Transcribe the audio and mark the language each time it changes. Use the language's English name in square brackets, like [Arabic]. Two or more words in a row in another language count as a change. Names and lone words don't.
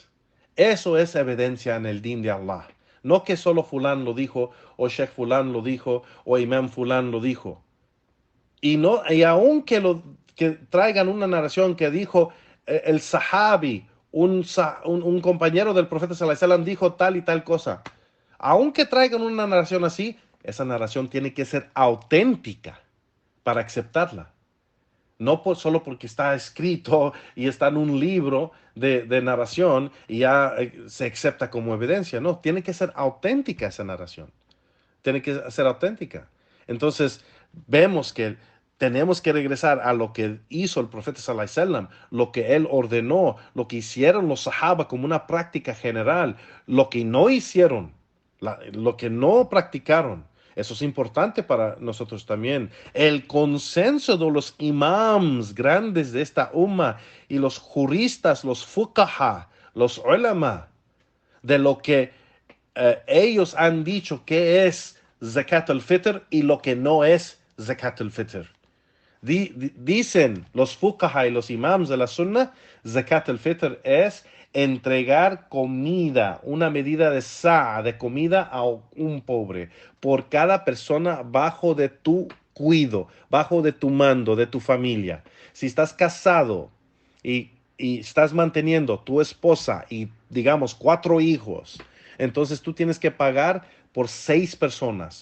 [Spanish] Eso es evidencia en el din de Allah. No que solo fulán lo dijo, o Sheikh fulán lo dijo, o Imam fulán lo dijo. Y aunque que traigan una narración que dijo el sahabi, un compañero del profeta [Arabic] صلى الله عليه وسلم [Spanish] dijo tal y tal cosa. Aunque traigan una narración así, esa narración tiene que ser auténtica para aceptarla. No solo porque está escrito y está en un libro de narración y ya se acepta como evidencia. No, tiene que ser auténtica esa narración. Tiene que ser auténtica. Entonces, vemos que tenemos que regresar a lo que hizo el profeta [Arabic] صلى الله عليه وسلم, [Spanish] lo que él ordenó, lo que hicieron los sahaba como una práctica general, lo que no hicieron, lo que no practicaron. Eso es importante para nosotros también. El consenso de los imams grandes de esta umma y los juristas, los fuqaha, los ulama, de lo que ellos han dicho que es [Arabic] زكاة الفطر [Spanish] y lo que no es [Arabic] زكاة الفطر. [Spanish] Dicen los fuqaha y los imams de la sunna, [Arabic] زكاة الفطر [Spanish] es entregar comida, una medida de sa', de comida a un pobre, por cada persona bajo de tu cuido, bajo de tu mando, de tu familia. Si estás casado y estás manteniendo tu esposa y digamos 4 hijos, entonces tú tienes que pagar por 6 personas.